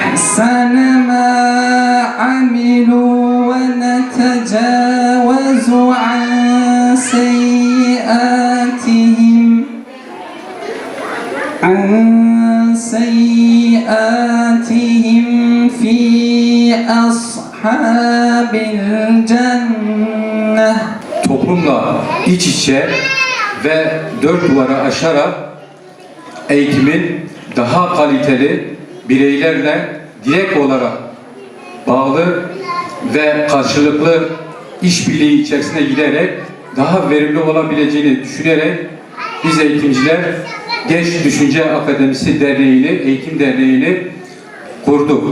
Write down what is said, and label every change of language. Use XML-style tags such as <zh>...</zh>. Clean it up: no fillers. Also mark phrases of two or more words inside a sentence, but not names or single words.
<ar>أحسن ما عملوا ونتجاوز عن سيئاتهم في أصحاب الجنة.</ar> <tr>Toplumla iç içe ve dört duvarı aşarak eğitimin daha kaliteli bireylerle direkt olarak bağlı ve karşılıklı işbirliği içerisine giderek daha verimli olabileceğini düşünerek biz eğitimciler Genç Düşünce Akademisi Derneği'ni, Eğitim Derneği'ni kurduk.</tr>